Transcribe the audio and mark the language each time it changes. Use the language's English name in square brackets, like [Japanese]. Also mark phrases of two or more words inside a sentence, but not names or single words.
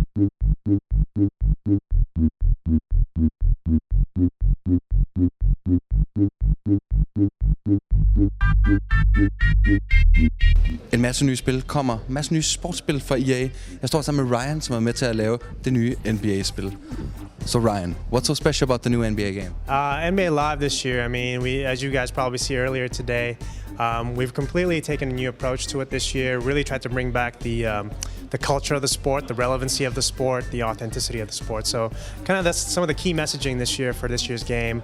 [Danish] En masse nye spil kommer. En masse nye sportsspil fra EA. Jeg står sammen med Ryan, som er med til at lave det nye NBA-spil. [English] So Ryan, what's so special about the new NBA game? NBA Live this year, I mean, as you guys probably see earlier today, we've completely taken a new approach to it this year, really tried to bring back the culture of the sport, the relevancy of the sport, the authenticity of the sport. So kind of that's some of the key messaging this year for this year's game.